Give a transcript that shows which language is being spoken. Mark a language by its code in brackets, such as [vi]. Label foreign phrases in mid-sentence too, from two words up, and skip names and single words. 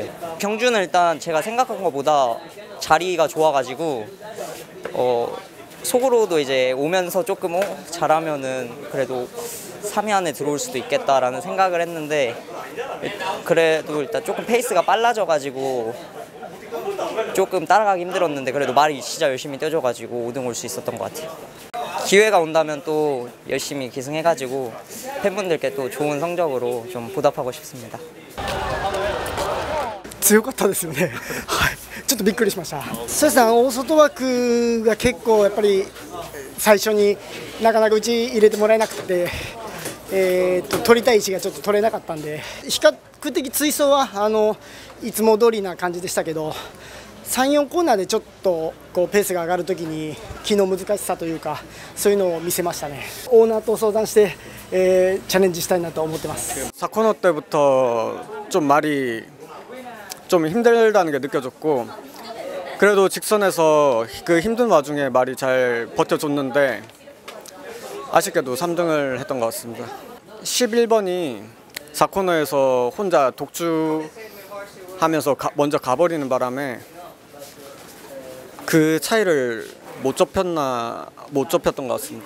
[ko] 경주는 일단 제가 생각한 것보다 자리가 좋아가지고 속으로도 이제 오면서 조금 잘하면은 그래도 3위 안에 들어올 수도 있겠다라는 생각을 했는데, 그래도 일단 조금 페이스가 빨라져가지고 조금 따라가기 힘들었는데, 그래도 말이 진짜 열심히 뛰어줘가지고 5등 올 수 있었던 것 같아요. 기회가 온다면 또 열심히 기승해가지고 팬분들께 또 좋은 성적으로 좀 보답하고 싶습니다. [ja] 強かったですよね。はい。ちょっとびっくりしました。そうですね。大外枠が結構やっぱり最初になかなかうち入れてもらえなくて、取りたい位置がちょっと取れなかったんで、比較的追走はいつも通りな感じでしたけど、3、4コーナーでちょっとこうペースが上がるときに気の難しさというか、そういうのを見せましたね。オーナーと相談して、チャレンジしたいなと思ってます。 [ko] 4코너 때부터 좀 말이 좀 힘들다는 게 느껴졌고, 그래도 직선에서 그 힘든 와중에 말이 잘 버텨줬는데 아쉽게도 3등을 했던 것 같습니다. 11번이 4코너에서 혼자 독주하면서 먼저 가버리는 바람에 그 차이를 못 좁혔던 것 같습니다.